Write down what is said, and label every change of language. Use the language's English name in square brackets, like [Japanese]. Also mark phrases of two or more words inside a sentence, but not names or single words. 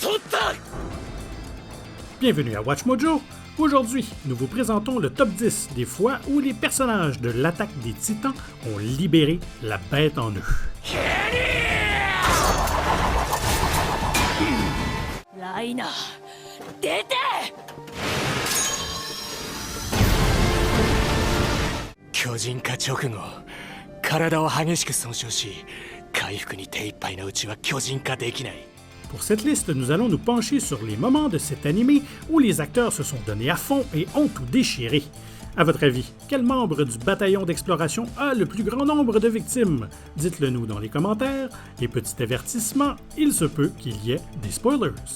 [French] Bienvenue à Watch Mojo. Aujourd'hui, nous vous présentons le top 10 des fois où les personnages de l'attaque des Titans ont libéré la bête en eux. [Japanese] Raina, dete! 巨人化直後体を激しく損傷し回復に手一杯のうちは巨人化できない [French] Pour cette liste, nous allons nous pencher sur les moments de cet animé où les acteurs se sont donnés à fond et ont tout déchiré. À votre avis, quel membre du bataillon d'exploration a le plus grand nombre de victimes? Dites-le nous dans les commentaires, et petit avertissement, il se peut qu'il y ait des spoilers.